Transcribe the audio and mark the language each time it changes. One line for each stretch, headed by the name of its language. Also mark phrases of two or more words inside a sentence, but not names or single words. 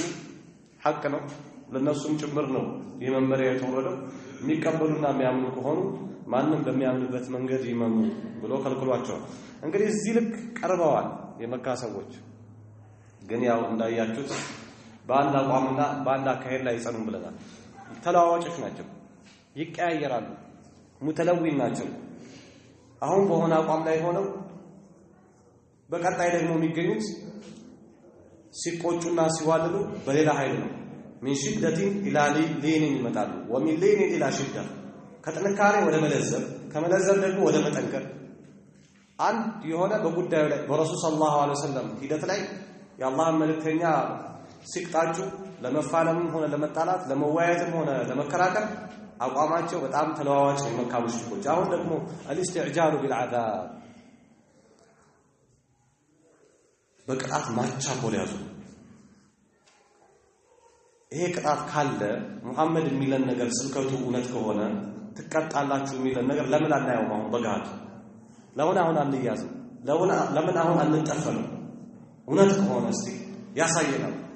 Amharic: ሐቅ ነው ለነሱም ጭምር ነው የመመሪያ የተወረደው የሚቀበሉና የሚያምኑ ከሆኑ ማንንም በሚያምንበት መንገድ ይመኑ ብሎ ከልክሏቸው እንግዲህ እዚህ ልክ ቀርበዋል የመካ ሰዎች ግን ያው እንዳያችሁት በአንድ አቋምና በአንድ አካሄድ ላይ ይጸኑ ብለናል ተለዋዋጮች ናቸው ይቀያየራሉ ሙተለዊን ናቸው አሁን በሆነ አቋም ላይ ሆነው በቀጣይ ደግሞ የሚገኙት ሲቆጩና ሲዋልሉ በሌላ ኃይል ነው
Arabic: من شدة إلى لين
Amharic: ይመጣሉ
Arabic: ومن لين إلى شدة
Amharic: ከጥንካሬ ወደ መለዘብ ከመለዘብ ደግሞ ወደ መጠንከር አንድ የሆነ በጉዳዩ ላይ በረሱል
Arabic: صلى الله عليه وسلم
Amharic: ሂደት ላይ የአላህ መልእክተኛ ሲቅጣጩ ለመፋለም ሆነ ለመጣላት ለመወያየትም ሆነ ለመከራከር አቋማቸው በጣም ተለዋዋጭ የመካ ሙሽሪኮች አሁን ደግሞ
Arabic: الاستعجال بالعذاب
Amharic: በቅጣት ማቻኮል ያዙ ይሄ ቅጣት ካለ መሐመድ የሚለን ነገር ስልከቱ እውነት ከሆነ ትቀጣላችሁ የሚለን ነገር ለምን አናየውም አሁን በጋድ ለምን አሁን አንያዝም ለምን አሁን አንጠፈንም እውነት ከሆነ እስቲ ያሳየናል